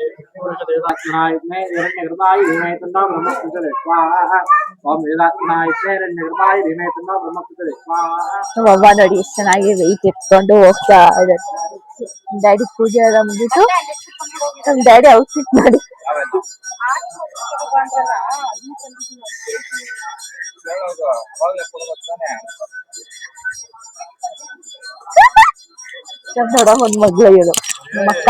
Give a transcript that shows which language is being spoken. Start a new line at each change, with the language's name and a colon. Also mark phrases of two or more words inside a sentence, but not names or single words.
Sanskrit: देवतात्मनाय हिरण्यगर्भाय धीमहि तन्नो ब्रह्मपुत्र स्वाहा ओम वेदात्मनाय हिरण्यगर्भाय धीमहि तन्नो ब्रह्मपुत्र स्वाहा.
Kannada: ಅವ್ವ ನೋಡಿ ಎಷ್ಟು ಚೆನ್ನಾಗಿ ವೆಯ್ಟ್ ಎತ್ಕೊಂಡು ಹೋಗ್ತಾ ಇದ್ದಾರೆ. ಡ್ಯಾಡಿ ಪೂಜೆ ಎಲ್ಲ ಮುಗಿತು. ನಮ್ ಡ್ಯಾಡಿ ಔಟ್ಫಿಟ್ ಮಾಡಿ ದೊಡ್ಡಮ್ಮನ ಮಗಳು ಇವಳು ಮಕ್ಕ.